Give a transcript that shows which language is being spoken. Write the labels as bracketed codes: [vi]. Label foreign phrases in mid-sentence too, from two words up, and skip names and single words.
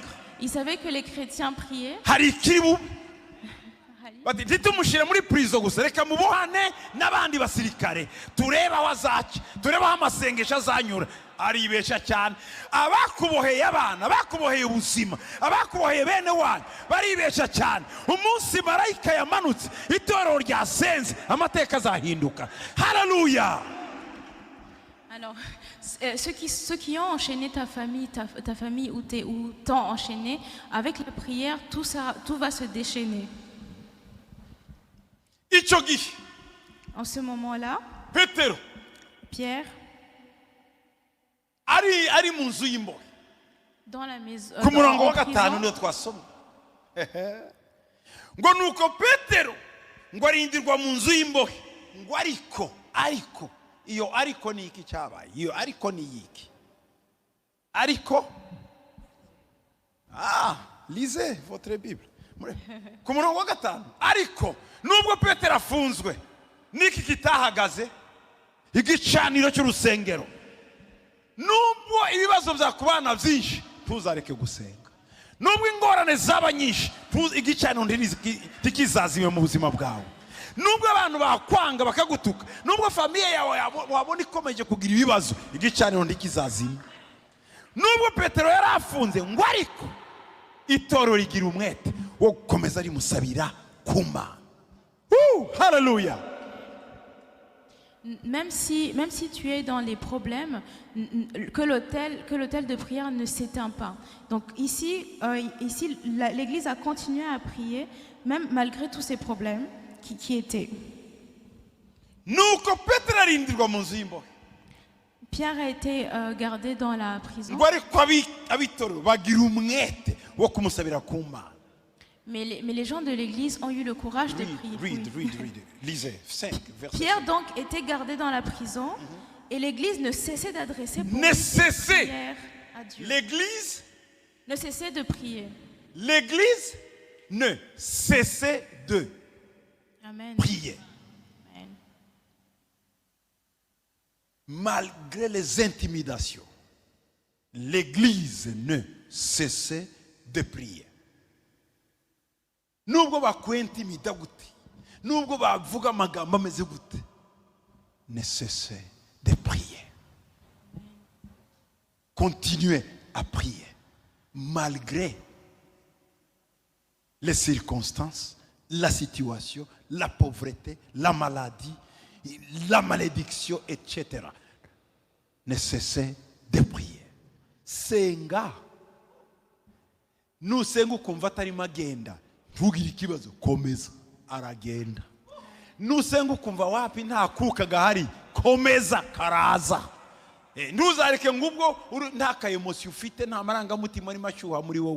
[fr] Il savait que les chrétiens priaient. [rw] hari ikiri bube. Bati ntitumushyire muri prison gusa, reka mubohane n'abandi basirikare turebe aho azaca, turebe aho amasengesho azanyura. Aribesha cyane. Abakuboheye abana, abakuboheye ubuzima, abakuboheye bene wanyu baribesha cyane. Umunsi marayika yamanutse itorero ryasenze amateka azahinduka. Haleluya. [fr] Alors, ceux qui ont enchaîné ta famille ou t'ont enchaîné, avec la prière, tout va se déchaîner. [rw] Icyo gihe [fr] En ce moment-là, [rw] Petero [fr] Pierre, [rw] ari mu nzu y'imbohe. [fr] dans la maison, [rw] Ku murongo wa [fr] en [rw] gatanu [fr] prison, [rw] niyo twasoma ngo nuko Petero ngo arindirwa mu nzu y'imbohe, ngo ariko iyo ariko ni iki cyabaye? Iyo ariko ni iki? Ariko [fr] lisez votre Bible. [rw] Ku murongo wa gatanu, ariko nubwo Petero afunzwe niki kitahagaze? Igicaniro cy'urusengero. Nubwo ibibazo byakubana byinshi, ntuzareke gusenga. Nubwo ingorane zaba nyinshi, igicaniro ntikizazime mu buzima bwawe. Nubwo abantu bakwanga bakagutuka, nubwo famiye yawe wabona ikomeje kugira ibibazo, igicaniro ntikizazime. Nubwo Petero yari afunze, ngo ariko itorero rigira umwete wo gukomeza rimusabira ku Mana. Hallelujah. [fr] même si tu es dans les problèmes, que l'autel de prière ne s'éteint pas. Donc ici l'Église a continué à prier, même malgré tous ces problèmes qui étaient. [rw] Nuko Petero arindirwa mu nzu y'imbohe. [fr] Pierre a été gardé dans la prison. [rw] Ngo ariko abitorero bagira umwete wo kumusabira ku Mana. [fr] Mais les gens de l'Église ont eu le courage de prier. Read. Lisez 5 verset. Pierre donc était gardé dans la prison et l'Église ne cessait d'adresser pour lui Ne des cessait. prières à Dieu. L'église Ne cessait de prier. ne cessait de Amen. prier. Amen. Malgré les intimidations, l'église ne cessait de prier. [rw] Nubwo bakwentimida gute, nubwo bavuga amagambo ameze gute, [fr] ne cessez de prier. Continuez à prier malgré les circonstances, la situation, la pauvreté, la maladie, la malédiction, etc. Ne cessez de prier. [rw] Senga. Nusenga ukumva atari magenda. ntugire ikibazo, komeza. Aragenda. Nusenga ukumva wapi nta kuka gahari, komeza, karaza. Ntuzareke ngubwo nta ka emotion ufite, nta marangamutima arimo ashyuha muri wowe.